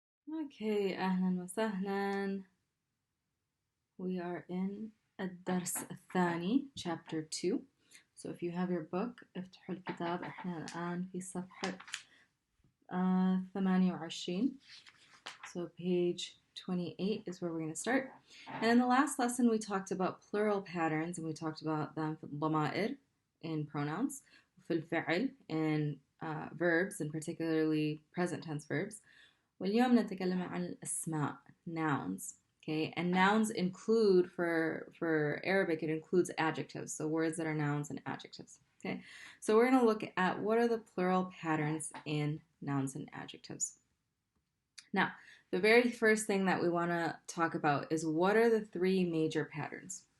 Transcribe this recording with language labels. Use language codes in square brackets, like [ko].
[ar] Okay, أهلا وسهلا. [en] We are in [ar] الدرس الثاني, [en] chapter 2. So if you have your book, [ar] افتحوا الكتاب. احنا الآن في صفحة 28. [en] So page 28 is where we're going to start. And in the last lesson, we talked about plural patterns, and we talked about them [ar] في الضمائر [en] in pronouns, [ar] في الفعل [en] in verbs, and particularly present tense verbs. [ar] واليوم نتكلم عن الأسماء, nouns. [en] Okay, and nouns include, for Arabic, it includes adjectives, so words that are nouns and adjectives. Okay, so we're going to look at what are the plural patterns in nouns and adjectives. Now, the very first thing that we want to talk about is what are the three major patterns.